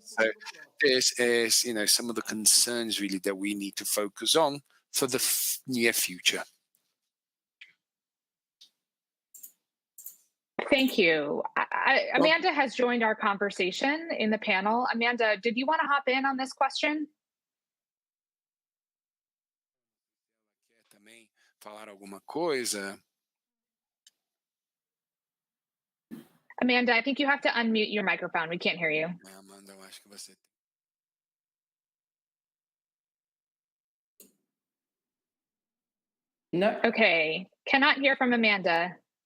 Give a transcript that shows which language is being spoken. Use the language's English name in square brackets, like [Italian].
[English] So this is, some of the concerns really that we need to focus on for the near future. Thank you. Amanda has joined our conversation in the panel. Amanda, did you want to hop in on this question? [Portuguese] Também falar alguma coisa? [English] Amanda, I think you have to unmute your microphone. We can't hear you. [Portuguese] Amanda, eu acho que você. [English] No. Okay, cannot hear from Amanda.